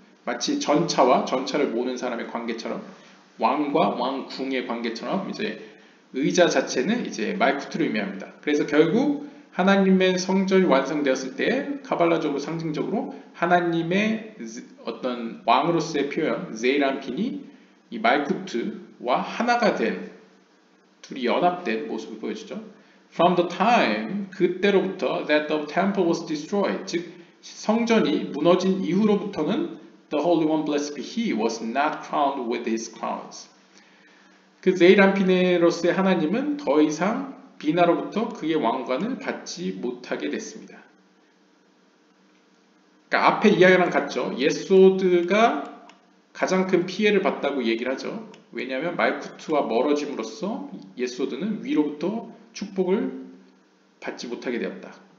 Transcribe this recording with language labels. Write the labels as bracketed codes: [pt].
[ko] 마치 전차와 전차를 모는 사람의 관계처럼, 왕과 왕궁의 관계처럼 이제 의자 자체는 이제 말쿠트를 의미합니다. 그래서 결국 하나님의 성전이 완성되었을 때 카발라적으로 상징적으로 하나님의 어떤 왕으로서의 표현 제이란핀이 이 말쿠트와 하나가 된, 둘이 연합된 모습을 보여주죠. [en] From the time, [ko] 그때로부터 [en] that the temple was destroyed, [ko] 즉 성전이 무너진 이후로부터는 [en] the Holy One, blessed be He, was not crowned with his crowns. [ko] 그 제이란핀으로서의 하나님은 더 이상 비나로부터 그의 왕관을 받지 못하게 됐습니다. 그러니까 앞에 이야기랑 같죠. 예소드가 가장 큰 피해를 봤다고 얘기를 하죠. 왜냐하면 말쿠트와 멀어짐으로써 예소드는 위로부터 축복을 받지 못하게 되었다.